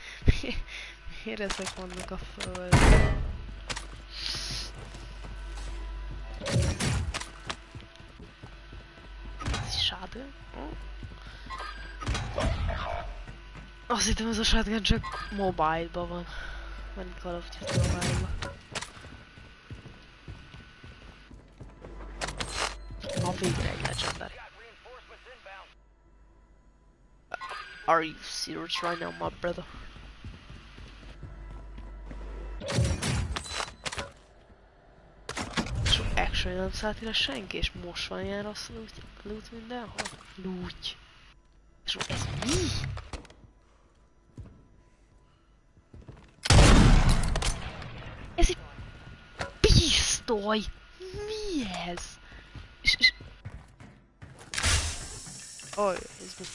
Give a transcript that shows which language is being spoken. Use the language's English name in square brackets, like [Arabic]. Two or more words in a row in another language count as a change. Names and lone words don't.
[Hungarian] Miért ezek vannak a földön? lőttél? Azt hittem ez a shotgun csak mobile-ba van. Mert Call of Duty mobile-ba. Na végre egy legendary. [English] Are you serious right now, my brother? So actually [Hungarian] nem szállt ide senki, és most van ilyen rossz loot mindenhol? Loot. És ez mi? Ez egy pisztoly! Mi ez? És... Oj, ez mi?